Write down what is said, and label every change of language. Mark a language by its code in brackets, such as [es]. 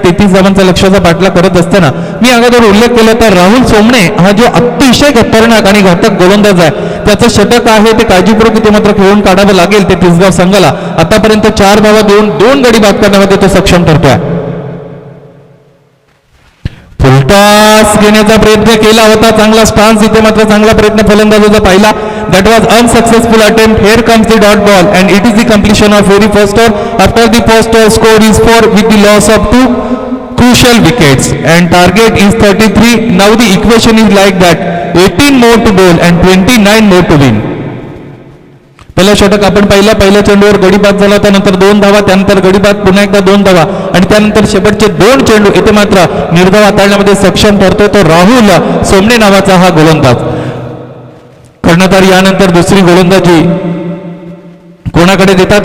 [mr] 33 धावांचा लक्ष्याचा पाठलाग करत असताना मी अगोदर उल्लेख केला तर राहुल सोमने हा जो अतिशय खतरनाक आणि घातक गोलंदाज आहे त्याचं षटक आहे ते काळजीपूर्वक इथे मात्र खेळून काढावं लागेल. ते तिसगाव संघाला आतापर्यंत 4 धावा देऊन 2 गडी बाद करण्यामध्ये तो सक्षम ठरतोय. फुलटॉस घेण्याचा प्रयत्न केला होता, चांगला स्टान्स इथे मात्र चांगला प्रयत्न फलंदाजाचा पाहिला. [en] That was unsuccessful attempt. Here comes the dot ball and it is the completion of very first over. After the first over score is 4 with the loss of 2 crucial wickets and target is 33. Now the equation is like that: 18 more to bowl and 29 more to win. [mr] पहिला षटक आपण पाहिला, पहिल्या चेंडूवर गडी बाद झाला, त्यानंतर 2 धावा, त्यानंतर गडी बाद, पुन्हा एकदा 2 धावा आणि त्यानंतर शेवटचे 2 चेंडू इथे मात्र निर्धाव हाताळण्यामध्ये सक्षम ठरतो तो राहुल सोमने नावाचा हा गोलंदाज. कर्णधार यानंतर दुसरी गोलंदाजी कोणाकडे देतात?